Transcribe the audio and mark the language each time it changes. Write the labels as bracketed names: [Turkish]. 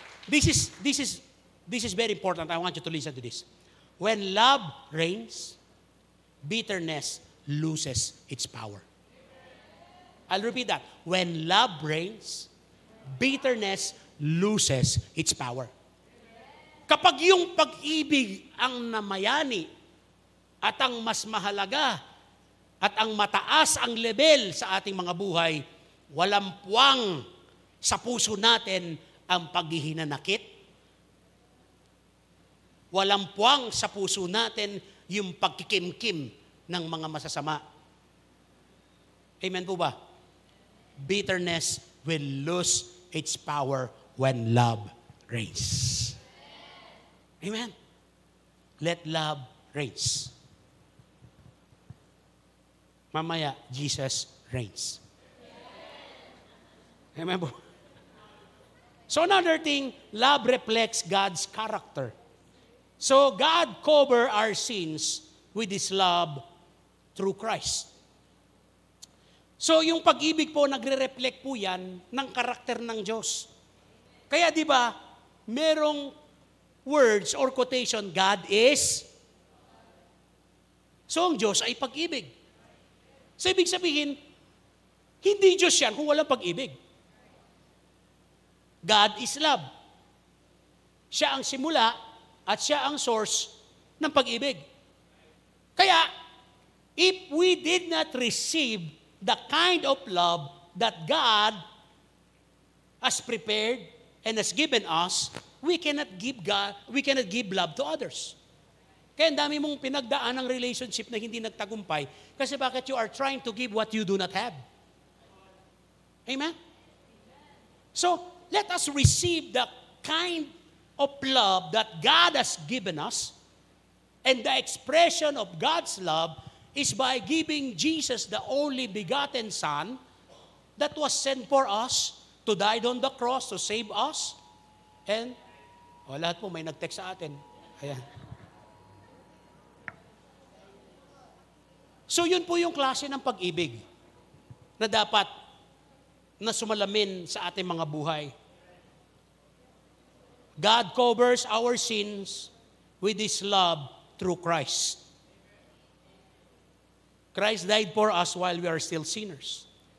[English] This is very important. I want you to listen to this. When love reigns, bitterness loses its power. I'll repeat that. When love reigns, bitterness loses its power. [Filipino] Kapag yung pag-ibig ang namayani at ang mas mahalaga at ang mataas ang level sa ating mga buhay, walang puwang sa puso natin ang paghihinanakit. Walang puwang sa puso natin yung pagkikimkim ng mga masasama. Amen po ba? [English] Bitterness will lose its power when love reigns. Amen. Let love reigns. Mamaya, Jesus reigns. Amen po. So another thing, love reflects God's character. So God cover our sins with His love through Christ. [Filipino] So yung pag-ibig po, nagre-reflect po yan ng karakter ng Diyos. Kaya di ba, merong words or quotation, God is. So ang Diyos ay pag-ibig. So ibig sabihin, hindi Diyos yan kung walang pag-ibig. [English] God is love. [Filipino] Siya ang simula at siya ang source ng pag-ibig. [English] Kaya, if we did not receive the kind of love that God has prepared and has given us, we cannot give love to others. [Filipino] Kaya ang dami mong pinagdaan ng relationship na hindi nagtagumpay kasi bakit [English] you are trying to give what you do not have. [Filipino] Amen? [English] So, let us receive the kind of love that God has given us, and the expression of God's love is by giving Jesus the only begotten Son that was sent for us, to die on the cross, to save us. [Filipino] And, lahat po may nag-text sa atin. Ayan. So yun po yung klase ng pag-ibig na dapat na sumalamin sa ating mga buhay. [English] God covers our sins with His love through Christ. Christ died for us while we are still sinners.